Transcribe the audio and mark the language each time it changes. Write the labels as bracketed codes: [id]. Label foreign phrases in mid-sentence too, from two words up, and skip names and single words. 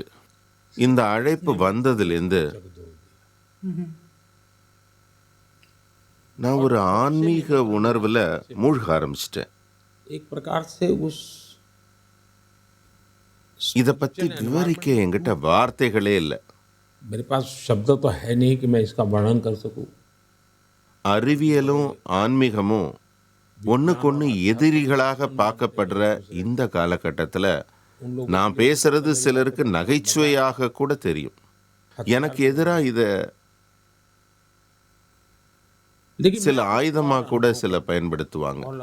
[ta] இந்த அழைப்பு வந்ததுலேருந்து நான் ஒரு ஆன்மீக உணர்வுல மூழ்க ஆரம்பிச்சிட்டேன். இத பத்தி விவரிக்க என்கிட்ட வார்த்தைகளே இல்லை. [hi] मेरे पास शब्द तो है नहीं कि मैं इसका वर्णन कर सकूं. [ta] அறிவியலும் ஆன்மீகமும் ஒண்ணுக்கொன்னு எதிரிகளாக பார்க்கப்படுற இந்த காலகட்டத்தில் நான் பேசுறது சிலருக்கு நகைச்சுவையாக கூட தெரியும். எனக்கு எதிராக இத சில ஆயுதமா கூட சில பயன்படுத்துவாங்க.